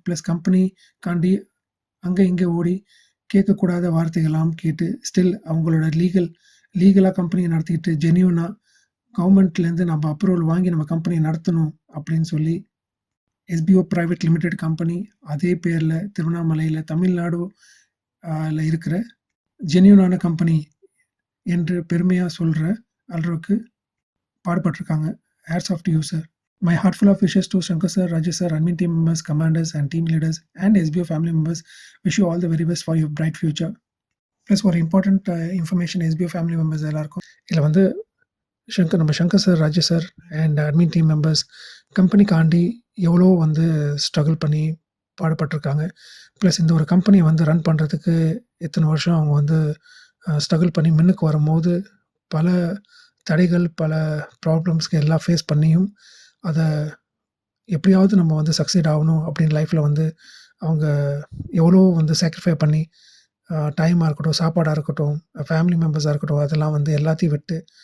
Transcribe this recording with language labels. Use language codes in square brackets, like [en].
[ta] Plus கம்பெனிக்காண்டி அங்கே இங்கே ஓடி கேட்கக்கூடாத வார்த்தைகள்லாம் கேட்டு ஸ்டில் அவங்களோட லீகலாக கம்பெனியை நடத்திக்கிட்டு ஜென்யூனாக கவர்மெண்ட்லேருந்து நம்ம அப்ரூவல் வாங்கி நம்ம கம்பெனியை நடத்தணும் அப்படின்னு சொல்லி எஸ்பிஓ பிரைவேட் லிமிடெட் கம்பெனி அதே பேரில் திருவண்ணாமலையில் தமிழ்நாடு இருக்கிற ஜென்யூனான கம்பெனி என்று பெருமையாக சொல்கிற அளவுக்கு பாடுபட்டிருக்காங்க. [en] Hats off to you sir. My heartful of wishes to Shankar sir, Rajesh sir, admin team members, commanders and team leaders and SBO family members. Wish you all the very best for your bright future. [ta] Plus ஒரு important information SPO family members எல்லாருக்கும் இதில் வந்து நம்ம Shankar sir, Rajesh sir and admin team members கம்பெனிக்காண்டி எவ்வளோ வந்து struggle பண்ணி பாடுபட்டிருக்காங்க. Plus இந்த ஒரு கம்பெனியை வந்து ரன் பண்ணுறதுக்கு எத்தனை வருஷம் அவங்க வந்து ஸ்ட்ரகிள் பண்ணி முன்னுக்கு வரும்போது பல தடைகள், பல ப்ராப்ளம்ஸ்க்கு எல்லாம் ஃபேஸ் பண்ணியும் அதை எப்படியாவது நம்ம வந்து சக்சீட் ஆகணும் அப்படின்னு லைஃப்பில் வந்து அவங்க எவ்வளோ வந்து சாக்ரிஃபை பண்ணி டைமாக இருக்கட்டும், சாப்பாடாக இருக்கட்டும், ஃபேமிலி மெம்பர்ஸாக இருக்கட்டும், அதெல்லாம் வந்து எல்லாத்தையும் விட்டு